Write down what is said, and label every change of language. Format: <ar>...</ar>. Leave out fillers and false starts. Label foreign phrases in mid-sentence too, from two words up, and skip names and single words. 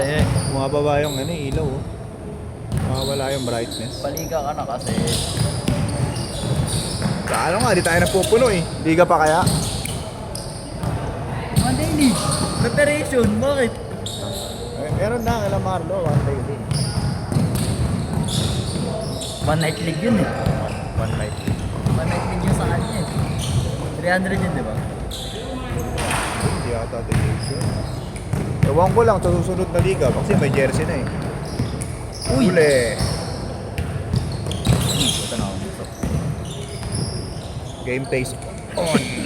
<tl>Bumababa yung ano, ilaw. Oh. Mawawala yung brightness. Paliga ka na kasi. Ano nga, di tayo napupuno eh. Liga pa kaya? Mga daily. Preparation, bakit? Meron na, kailang Marlo,</tl> <en>one day din. One night league</en> <tl>yun eh.</tl> <en>One night. One night league</en> <tl>yun sa kanya eh. 300 yun, di ba? Hindi ata delegation. Ewan ko lang sa susunod na liga kasi may jersey na eh. Uy! Uli! Ito na ako dito.</tl> <en>Game face on!</en>